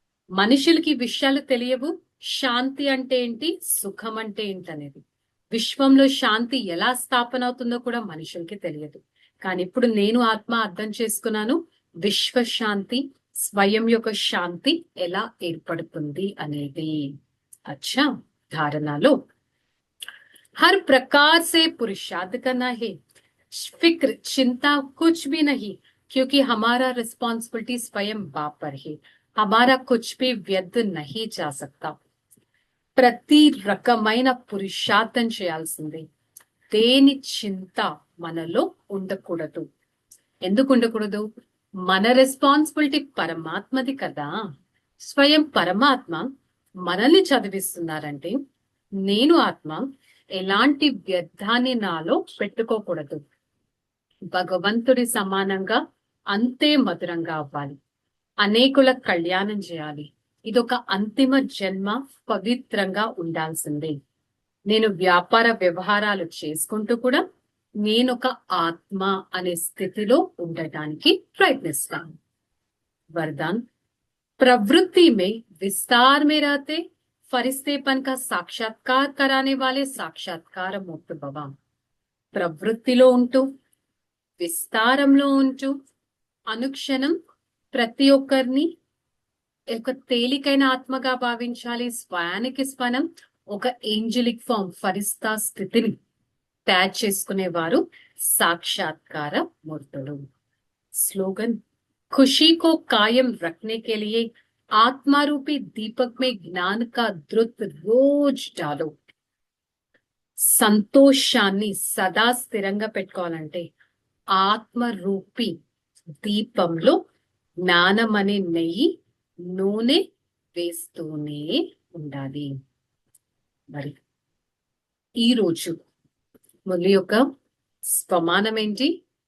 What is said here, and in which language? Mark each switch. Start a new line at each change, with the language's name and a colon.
Telugu: మనుషులకి ఈ విషయాలు తెలియవు. శాంతి అంటే ఏంటి, సుఖం అంటే ఏంటనేది. విశ్వంలో శాంతి ఎలా స్థాపన అవుతుందో కూడా మనుషులకి తెలియదు. కానీ ఇప్పుడు నేను ఆత్మ అర్థం చేసుకున్నాను, విశ్వశాంతి, స్వయం యొక్క శాంతి ఎలా ఏర్పడుతుంది అనేది.
Hindi: అచ్చా,
Telugu: ధారణలో
Hindi: हर प्रकार से पुरुषार्थ करना है, फिक्र चिंता कुछ भी नहीं, क्योंकि हमारा रिस्पॉन्सिबिलिटी स्वयं बाप पर है. हमारा कुछ भी व्यर्थ नहीं जा सकता.
Telugu: ప్రతి రకమైన పురుషార్థం చేయాల్సిందే. దేని చింత మనలో ఉండకూడదు. ఎందుకు ఉండకూడదు? మన రెస్పాన్సిబిలిటీ పరమాత్మది కదా. స్వయం పరమాత్మ మనల్ని చదివిస్తున్నారంటే నేను ఆత్మ ఎలాంటి వ్యర్థాన్ని నాలో పెట్టుకోకూడదు. భగవంతుడి సమానంగా అంతే మధురంగా అవ్వాలి. అనేకుల కళ్యాణం చేయాలి. ఇదొక అంతిమ జన్మ, పవిత్రంగా ఉండాల్సిందే. నేను వ్యాపార వ్యవహారాలు చేసుకుంటూ కూడా నేనొక ఆత్మ అనే స్థితిలో ఉండటానికి ప్రయత్నిస్తాను.
Hindi: वरदान, प्रवृत्ति में विस्तार में रहते फरिश्तेपन का साक्षात्कार कराने वाले साक्षात्कार मुक्त भवा.
Telugu: ప్రవృత్తిలో ఉంటూ, విస్తారంలో ఉంటూ, అనుక్షణం ప్రతి ఒక్కరిని ఒక తేలికైన ఆత్మగా భావించాలి. స్వయానికి స్వనం ఒక ఏంజలిక్ ఫామ్, ఫరిస్తా స్థితిని తయారు చేసుకునేవారు సాక్షాత్కార మూర్తులు.
Hindi: స్లోగన్, खुशी को कायम रखने के लिए आत्मारूपी दीपक में ज्ञान का द्रुत रोज डालो.
Telugu: సంతోషాన్ని సదా స్థిరంగా పెట్టుకోవాలంటే ఆత్మరూపి దీపంలో జ్ఞానం అనే నెయ్యి, నూనె వేస్తూనే ఉండాలి. మరి ఈరోజు మురళి యొక్క స్వమానం ఏంటి?